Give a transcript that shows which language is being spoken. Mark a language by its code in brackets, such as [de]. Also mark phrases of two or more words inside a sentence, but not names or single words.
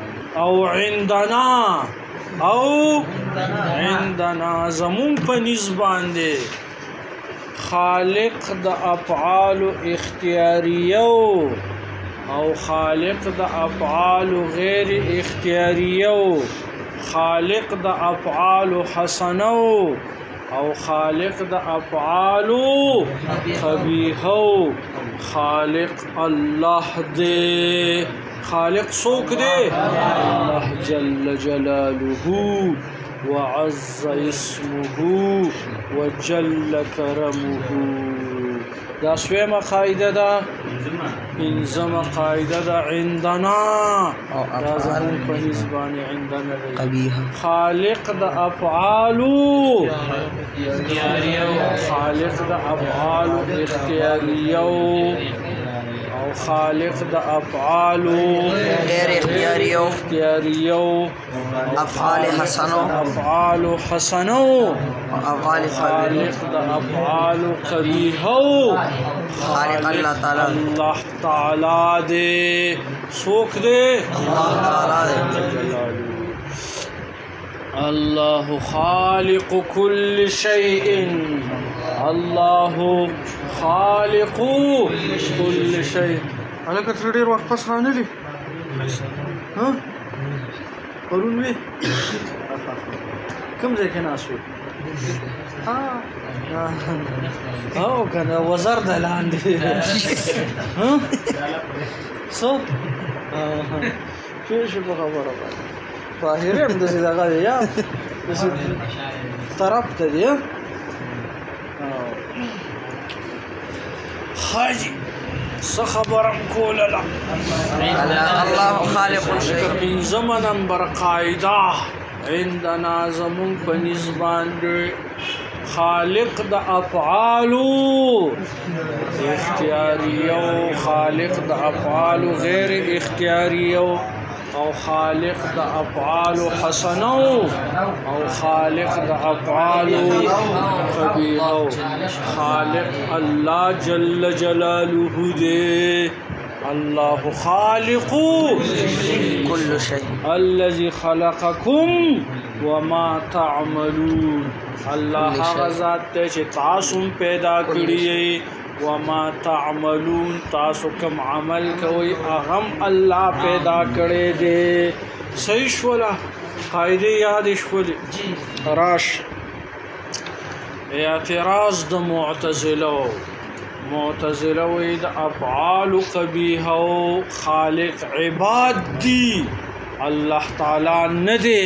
[ps] او عندنا زمون په نسبت دی خالق د افعال اختیاریه او خالق د افعال غیر اختیاریه، خالق د افعال حسنه او خالق د افعال قبیحه. خالق الله دی. خالق څوک دی؟ [ar] الله جل جلاله وعز اسمه وجل کرمه. [ps] دا سویمه قاعده ده. پنځمه قاعده ده عندنا. دا زمون په نسبت عندنا قبیحه. خالق د افعال خالق د افعال اختیاریه او خالق د افعال غیر اختیاریه افعال حسنه خالق د افعال قبیحه خالق الله تعالی دی. څوک دی؟ الله تعالی دی. [ar] الله خالق كل شيء. الله خالق كل شيء. [ps] هلکه تر ډیر وخت پس رانلی ها پرون وی کوم ځای کې ناس وی او کنه وزر د لاندې ها څو څه شو په خبره باندې طاهره هم د دغه یا طرف ته دی حاجی خبرم کوله [ar] لا الله خالق شيء. [ps] پنځم نمبر قاعده عندنا زمون په نسبت خالق د افعال اختیاریه او خالق د افعال غیر اختیاریه او خالق د افعال حسنه او خالق د افعال قبیحه. خالق الله [ar] جل جلاله [ps] دی. [ar] الله خالق كل شيء الذي خلقكم وما تعملون. [ps] الله هغه ذات ته چې تاسو پیدا کړی [ar] وما تعملون [ps] تاسو کوم عمل کوي هغه الله پیدا کړی دی. صحیح شولا قاعده یاد شولې راش. اعتراض د معتزله وی د افعال قبیحه او خالق عباد دی الله تعالی نه دی.